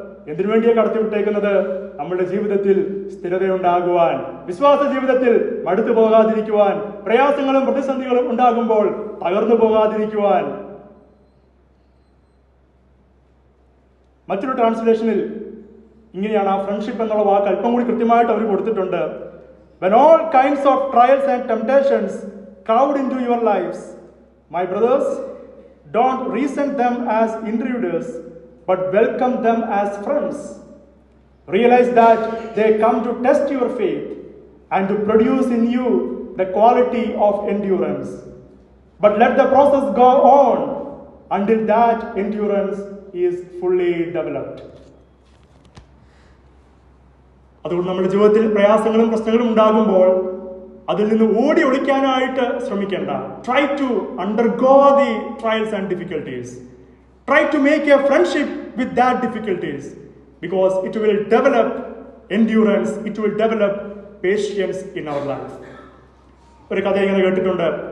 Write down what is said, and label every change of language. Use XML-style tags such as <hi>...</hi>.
<ml>എന്തിനു വേണ്ടിയാണ് കടത്തിവിട്ടേക്കുന്നത്? നമ്മുടെ ജീവിതത്തിൽ സ്ഥിരതയുണ്ടാകുവാൻ, വിശ്വാസ ജീവിതത്തിൽ മടുത്തു പോകാതിരിക്കുവാൻ, പ്രയാസങ്ങളും പ്രതിസന്ധികളും ഉണ്ടാകുമ്പോൾ തകർന്നു പോകാതിരിക്കുവാൻ. മറ്റൊരു ട്രാൻസ്ലേഷനിൽ ഇങ്ങനെയാണ് ആ ഫ്രണ്ട്ഷിപ്പ് എന്നുള്ള വാക്ക് അല്പം കൂടി കൃത്യമായിട്ട് അവർ കൊടുത്തിട്ടുണ്ട്.</ml> <en>When all kinds of trials and temptations crowd into your lives, my brothers, don't resent them as intruders, but welcome them as friends. Realize that they come to test your faith and to produce in you the quality of endurance. But let the process go on until that endurance is fully developed.</en> <ml>അതുകൊണ്ട് നമ്മുടെ ജീവിതത്തിൽ പ്രയാസങ്ങളും പ്രശ്നങ്ങളും ഉണ്ടാകുമ്പോൾ അതിൽ നിന്ന് ഓടി ഒളിക്കാനായിട്ട് ശ്രമിക്കേണ്ട.</ml> <en>Try to undergo the trials and difficulties. Try to make a friendship with that difficulties, because it will develop endurance, it will develop patience in our life.</en> <ml>ഒരു കഥ ഇങ്ങനെ കേട്ടിട്ടുണ്ട്.</ml>